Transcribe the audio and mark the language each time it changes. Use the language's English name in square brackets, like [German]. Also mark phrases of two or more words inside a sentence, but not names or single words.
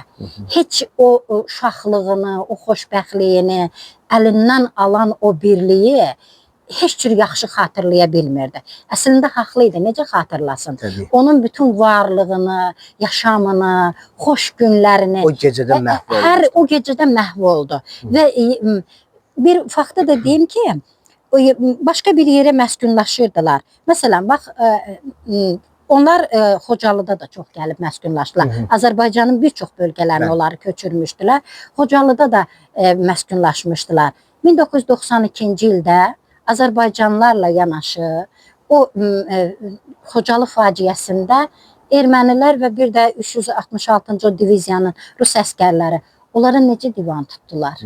[Azerbaijani] Heç o uşaqlığını, o xoşbəxtliyini əlindən alan o birliyi heç cür yaxşı xatırlaya bilmirdi. Əslində haqlı idi, necə xatırlasın? Onun bütün varlığını, yaşamını, xoş günlərini o gecədə məhv oldu. O gecədə məhv oldu və bir faktı da deyim ki, [Turkish] başka bir yere məskunlaşırdılar. Mesela bak, [Azerbaijani] onlar Xocalıda da çox gəlib məskunlaşdılar. Azərbaycanın bir çox bölgələrini onları köçürmüşdülər. Xocalıda da məskunlaşmışdılar. 1992-ci ildə Azərbaycanlılarla yanaşı o Xocalı faciəsində ermənilər və bir də 366-cı diviziyanın Rus əskərləri onlara necə divan tutdular?